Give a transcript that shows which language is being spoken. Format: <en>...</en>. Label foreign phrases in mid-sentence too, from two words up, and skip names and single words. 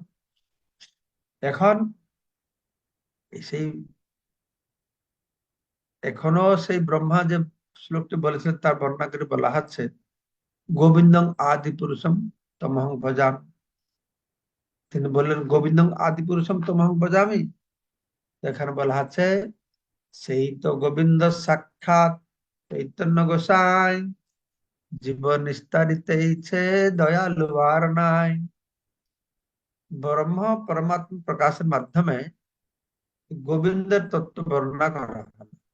<bn>এখন সেই এখনো সেই ব্রহ্মা যে শ্লোকটি বলেছেন তার বর্ণনা করে বলা হচ্ছে,</bn> <sa>গোবিন্দং আদি পুরুষম তমহং ভজাম।</sa> <bn>তিনি বললেন</bn> <sa>গোবিন্দং আদি পুরুষম তমহং ভজামি।</sa> <bn>এখানে বলা আছে সেই তো গোবিন্দ সাক্ষাৎ চৈতন্য গোসাই, জীবন নিস্তারিতেছে দয়ালু আর নাই। ব্রহ্ম পরমাত্মা প্রকাশের মাধ্যমে গোবিন্দের তত্ত্ব বর্ণনা করা হলো।</bn>